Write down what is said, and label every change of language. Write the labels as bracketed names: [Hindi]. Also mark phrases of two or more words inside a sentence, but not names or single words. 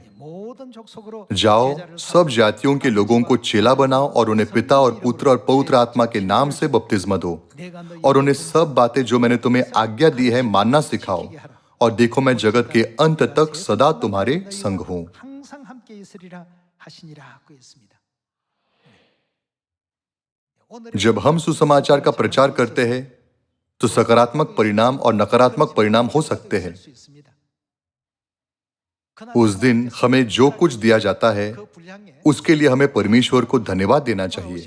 [Hindi] जाओ, सब जातियों के लोगों को चेला बनाओ और उन्हें पिता और पुत्र और पवित्र आत्मा के नाम से बपतिस्मा दो और उन्हें सब बातें जो मैंने तुम्हें आज्ञा दी है मानना सिखाओ, और देखो मैं जगत के अंत तक सदा तुम्हारे संग हूं। [Korean] 항상 함께 있으리라 하시니라고 했습니다. [Hindi] जब हम सुसमाचार का प्रचार करते हैं तो सकारात्मक परिणाम और नकारात्मक परिणाम हो सकते हैं। उस दिन हमें जो कुछ दिया जाता है उसके लिए हमें परमेश्वर को धन्यवाद देना चाहिए।